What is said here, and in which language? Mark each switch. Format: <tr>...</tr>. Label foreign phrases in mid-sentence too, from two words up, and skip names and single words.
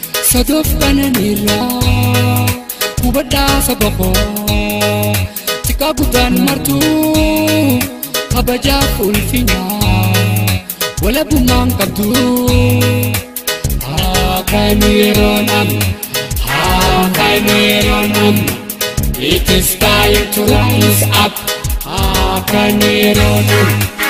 <om>Sadoof kananiirraa hubadhaa saba koo. Xiqqaa guddaan martuu kabajaaf ulfinaa walabummaan qabdu. Haa kanu yeroon amma, haa kanu yeroon amma.</om> <en>It is time to rise up.</en> <om>Haa kanu yeroon amma.</om>